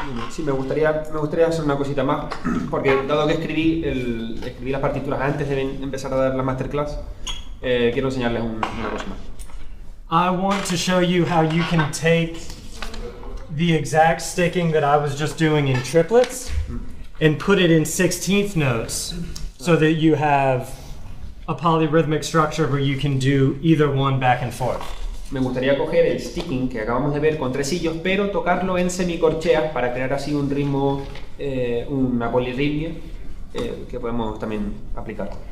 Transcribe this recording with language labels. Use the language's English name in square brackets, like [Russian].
[Spanish] Sí, me gustaría hacer una cosita más, porque dado que escribí las partituras antes de empezar a dar la masterclass, quiero enseñarles una cosa más. [English] I want to show you how you can take the exact sticking that I was just doing in triplets and put it in 16th notes, so that you have a polyrhythmic structure where you can do either one back and forth. [Spanish] Me gustaría coger el sticking que acabamos de ver con tresillos, pero tocarlo en semicorcheas para crear así un ritmo, una polirritmia que podemos también aplicar.